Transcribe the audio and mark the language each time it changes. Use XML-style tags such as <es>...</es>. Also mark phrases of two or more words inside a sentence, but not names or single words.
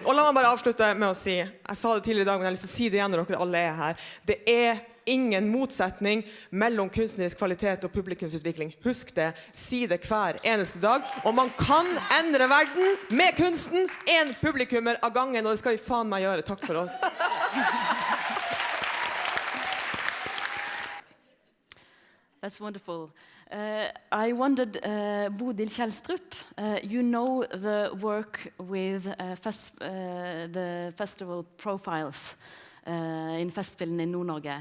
<no>Og la meg bare avslutte med å si, jeg sa det tidligere i dag, men jeg har lyst til å si det igjen når dere alle er her. Det er ingen motsetning mellom kunstnerisk kvalitet og publikumsutvikling. Husk det, si det hver eneste dag. Og man kan endre verden med kunsten, en publikummer av gangen, og det skal vi faen meg gjøre. Takk for oss.</no> <en>That's wonderful. I wondered, Bodil Kjellstrup, you know the work with the festival profiles in Festspillene in Nord-Norge.</en>